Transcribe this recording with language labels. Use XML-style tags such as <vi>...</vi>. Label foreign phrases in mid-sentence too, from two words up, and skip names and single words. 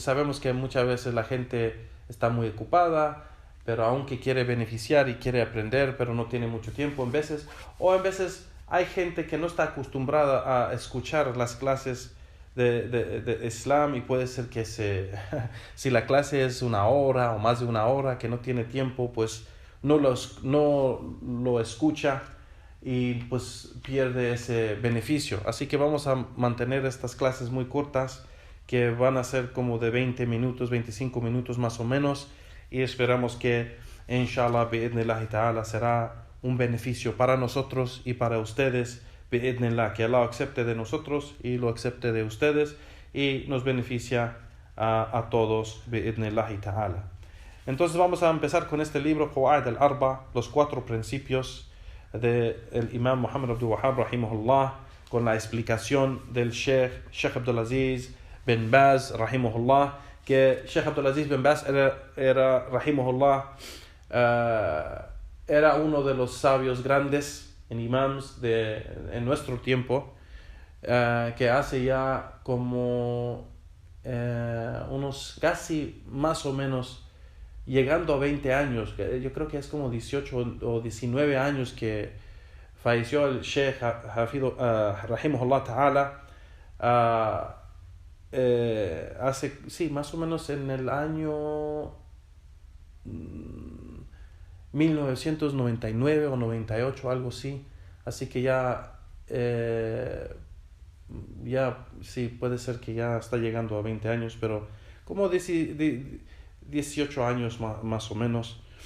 <es>sabemos que muchas veces la gente está muy ocupada, pero aunque quiere beneficiar y quiere aprender, pero no tiene mucho tiempo en veces hay gente que no está acostumbrada a escuchar las clases de Islam, y puede ser que si la clase es 1 hora o más de 1 hora, que no tiene tiempo, pues no lo escucha y pues pierde ese beneficio. Así que vamos a mantener estas clases muy cortas, que van a ser como de 20 minutos, 25 minutos más o menos, y esperamos que</es> <ar>إن شاء الله بإذن الله تعالى</ar> <es>será un beneficio para nosotros y para ustedes, bi'idnillah, que Allah acepte de nosotros y lo acepte de ustedes y nos beneficia a todos</es> <ar>بإذن الله تعالى.</ar> <es>Entonces vamos a empezar con este libro, Qawaid al-Arba, los 4 principios del Imam Muhammad Abdul Wahhab rahimahullah, con la explicación del Sheikh Abdulaziz bin Baz rahimahullah, que Sheikh Abdulaziz bin Baz era rahimahullah, era uno de los sabios grandes en imams en nuestro tiempo, que hace ya como unos casi más o menos llegando a 20 años, yo creo que es como 18 o 19 años que falleció el Sheikh</es> <ar>رحمه الله تعالى,</ar> <es>hace, sí, más o menos en el año 1999 o 98, algo así. Así que ya sí, puede ser que ya está llegando a 20 años, pero como 18 años más o menos.</es>